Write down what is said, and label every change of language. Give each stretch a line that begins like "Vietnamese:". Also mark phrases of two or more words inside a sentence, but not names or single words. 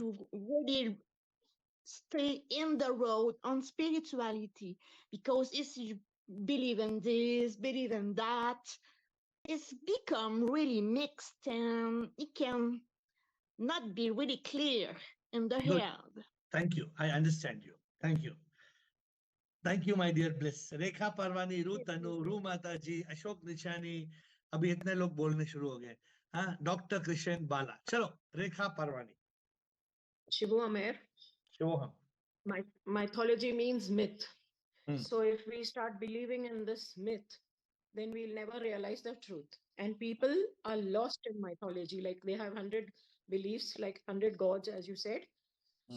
English: to really stay in the road on spirituality because if you believe in this, believe in that, it's become really mixed and it can not be really clear in the good. head. Thank you. I understand you. Thank you. Thank you, my dear Bliss.
Hindi: रेखा परवानी, रू तनु, रू माता जी, अशोक निशानी, अभी इतने लोग बोलने शुरू हो गए. हाँ, डॉक्टर कृष्ण बाला. चलो, रेखा परवानी.
English: Shivu Amer, Shoham. mythology means myth. Hmm. So if we start believing in this myth, then we'll never realize the truth. And people are lost in mythology, like they have 100 beliefs, like 100 gods, as you said. Hmm.